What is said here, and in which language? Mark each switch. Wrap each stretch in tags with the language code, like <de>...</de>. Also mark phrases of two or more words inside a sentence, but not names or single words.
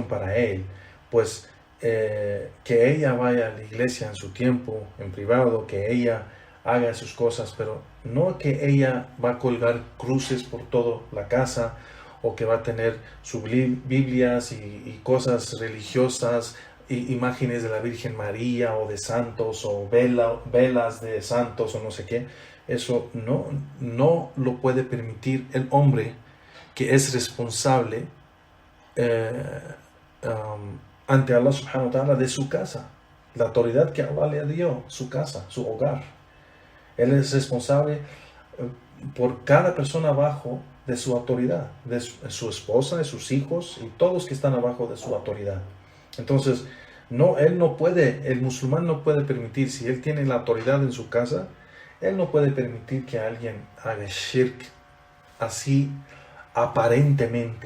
<es>para él, pues que ella vaya a la iglesia en su tiempo, en privado, que ella haga sus cosas, pero no que ella va a colgar cruces por toda la casa o que va a tener sus Biblias y cosas religiosas, imágenes de la Virgen María o de santos o velas de santos o no sé qué. Eso no lo puede permitir el hombre que es responsable ante Allah</es> <ar>سبحانه وتعالى</ar> <es>de su casa, la autoridad que Allah le dio, su casa, su hogar. Él es responsable por cada persona abajo de su autoridad, de su esposa, de sus hijos y todos que están abajo de su autoridad. Entonces, el musulmán no puede permitir, si él tiene la autoridad en su casa, él no puede permitir que alguien haga shirk así aparentemente.</es>